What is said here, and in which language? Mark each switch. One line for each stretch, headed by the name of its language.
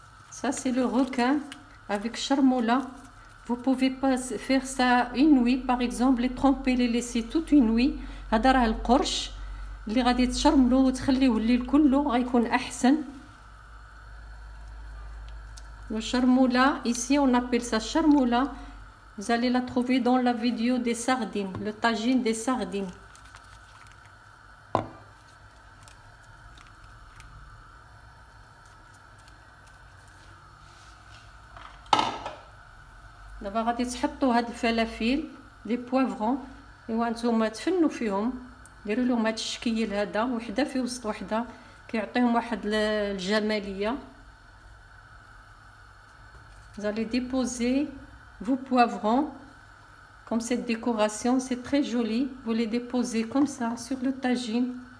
French: Ça c'est le requin avec charmoula. Vous pouvez pas faire ça une nuit par exemple, les tremper, les laisser toute une nuit.
Arabic: هذا راه القرش اللي غادي تشرملوه وتخليوه الليل كله غيكون احسن.
French: Le charmoula, ici on appelle ça charmoula. Vous allez la trouver dans la vidéo des sardines, le tagine des sardines.
Arabic: دابا غادي تحطوا هاد الفلافل
French: لي بوافرون،
Arabic: ايوا نتوما تفنوا فيهم، ديروا لهم هاد الشكيل هذا وحده في وسط وحده كيعطيهم واحد الجماليه.
French: Vous allez déposer vos poivrons comme cette décoration, c'est très joli. Vous les déposez comme ça sur le tagine.